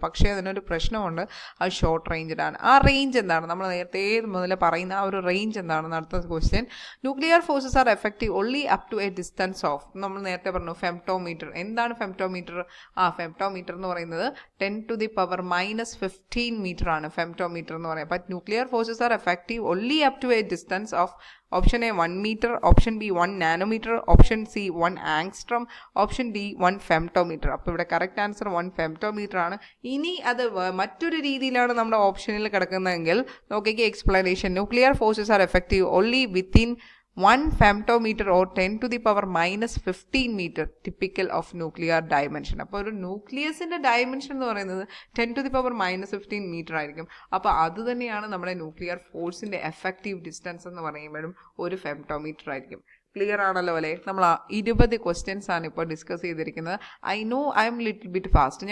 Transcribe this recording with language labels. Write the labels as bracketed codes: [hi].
[ml] പക്ഷേ അതിനൊരു പ്രശ്നമുണ്ട്, അത് ഷോർട്ട് റേഞ്ച്ഡ് ആണ്. ആ റേഞ്ച് എന്താണ്? നമ്മൾ നേരത്തെ മുതൽ പറയുന്ന ആ ഒരു റേഞ്ച് എന്താണെന്ന് അടുത്ത question. [en] nuclear forces are effective only up to a distance of, [ml] നമ്മൾ നേരത്തെ പറഞ്ഞു ഫെംറ്റോമീറ്റർ. എന്താണ് ഫെംറ്റോമീറ്റർ? ഫെംറ്റോമീറ്റർ എന്ന് പറയുന്നത് 10⁻⁻15 മീറ്റർ ആണ് ഫെംറ്റോമീറ്റർ എന്ന് പറയുന്നത്. [en] But nuclear forces are effective only up to a distance of option A 1 meter, option B 1 nanometer, option C 1 angstrom, option D 1 femtometer. [ml] അപ്പോൾ ഇവിടെ കറക്റ്റ് ആൻസർ 1 femtometer ആണ്. ഇനി അത് മറ്റൊരു രീതിയിലാണ് നമ്മുടെ ഓപ്ഷനിൽ കിടക്കുന്നതെങ്കിൽ നോക്കിക്കേ explanation. [en] Nuclear forces are effective only within 1 femtometer or 10⁻⁻15 meter typical of nuclear dimension. [ml] അപ്പോൾ ഒരു ന്യൂക്ലിയസിൻ്റെ ഡയമെൻഷൻ എന്ന് പറയുന്നത് 10⁻⁻15 മീറ്റർ ആയിരിക്കും. അപ്പോൾ അത് തന്നെയാണ് നമ്മുടെ ന്യൂക്ലിയർ ഫോഴ്സിൻ്റെ എഫക്റ്റീവ് ഡിസ്റ്റൻസ് എന്ന് പറയുമ്പോഴും ഒരു ഫെംറ്റോമീറ്റർ ആയിരിക്കും. ക്ലിയർ ആണല്ലോ അല്ലേ? നമ്മൾ 20 ക്വസ്റ്റ്യൻസ് ആണ് ഇപ്പോൾ ഡിസ്കസ് ചെയ്തിരിക്കുന്നത്. [en] I know I'm little bit fast.